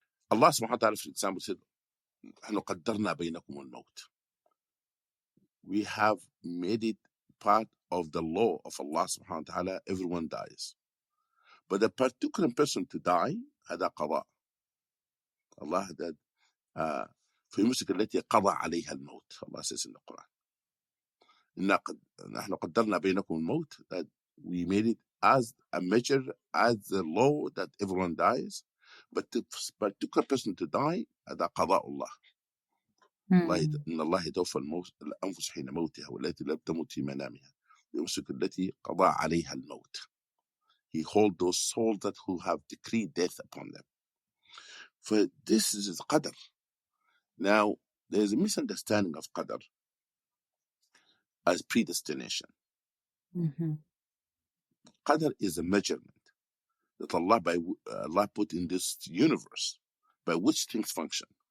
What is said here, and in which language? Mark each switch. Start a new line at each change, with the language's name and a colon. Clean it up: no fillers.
English: Allah subhanahu wa ta'ala, for example, said,
Arabic: نحن قدرنا بينكم الموت.
English: we have made it part of the law of Allah subhanahu wa ta'ala. Everyone dies. But a particular person to die,
Arabic: هذا قضاء. Allah that في المسك التي قضى عليها الموت.
English: Allah says in the Quran.
Arabic: نحن قدرنا بينكم الموت,
English: that we made it as a measure, as the law that everyone dies. But the particular person to die,
Arabic: هذا قضاء الله. إن الله يتوفى الأنفس حين موتها والتي لم تمت في منامها يمسك التي قضى عليها الموت.
English: He holds those souls that who have decreed death upon them. For this is Qadr. Now, there is a misunderstanding of Qadr as predestination. Qadr is a measurement that Allah put in this universe by which things function.